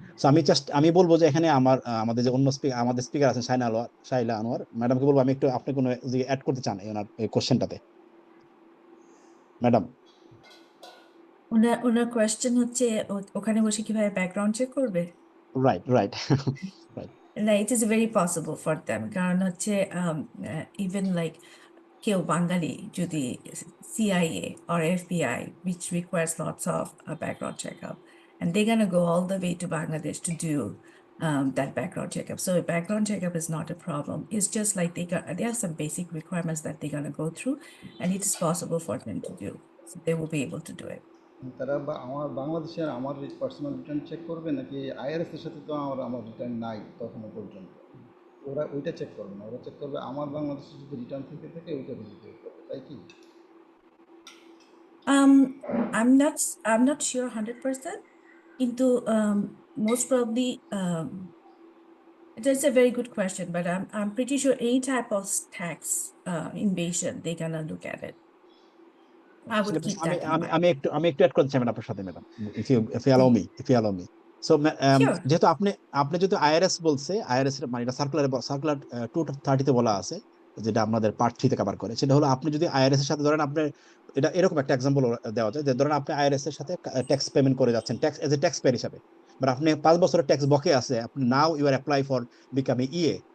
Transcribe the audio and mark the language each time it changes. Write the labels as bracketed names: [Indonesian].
[Bangla] So আমি বলবো যে এখানে আমাদের যে অন্য আমাদের স্পিকার আছেন শাইলা আনোয়ার ম্যাডামকে বলবো, আমি একটু আপনি কোনো অ্যাড করতে চান এই কোশ্চেনটাতে, ম্যাডাম? ওনার কোয়েশ্চেন হচ্ছে ওখানে বসে কিভাবে ব্যাকগ্রাউন্ড চেক করবে? [English] Right, right, right. না, it is very possible for them, [Bangla] কারণ হচ্ছে [English] even like [Bangla] কেউ বাঙালি যদি [English] CIA or FBI, which requires lots of background checkup, and they're gonna go all the way to Bangladesh to do that background checkup. So background checkup is not a problem. It's just like there are some basic requirements that they're gonna go through, and it is possible for them to do. So they will be able to do it. [Bangla] তারা আমার বাংলাদেশের আমার personal return check করবে নাকি IRS এর সাথে? তো আমার রিটার্ন নাই তখনও পর্যন্ত, ওরা ওইটা চেক করবে না, ওরা চেক করবে আমার বাংলাদেশে যদি রিটার্ন থেকে থাকে ওইটা ভেরিফাই করবে, তাই কি? [English] I'm not sure 100%, কিন্তু most probably that's a very good question, but I'm pretty sure any type of tax invasion, they're gonna look at it. I would keep [Bangla] আমি [English] that in [Bangla] আমি [English] mind. [Bangla] আমি একটু add করতে চাই আপনার সাথে, madam, [English] If you allow me. So Sure. [Bangla] যেহেতু আপনি যদি আইআরএস বলছে, আইআরএস এর মানে এটা সার্কুলার 230 তে বলা আছে, যেটা আমাদের পার্ট 3 তে কভার করে, সেটা হলো আপনি যদি আইআরএস এর সাথে ধরেন আপনি, এটা এরকম একটা এক্সাম্পল দেওয়া যায় যে ধরেন আপনি আইআরএস এর সাথে ট্যাক্স পেমেন্ট করে যাচ্ছেন, tax as a tax payer হিসাবে, বাট আপনি 5 বছরের ট্যাক্স বকে আছে, আপনি [English] Now you are apply for becoming EA.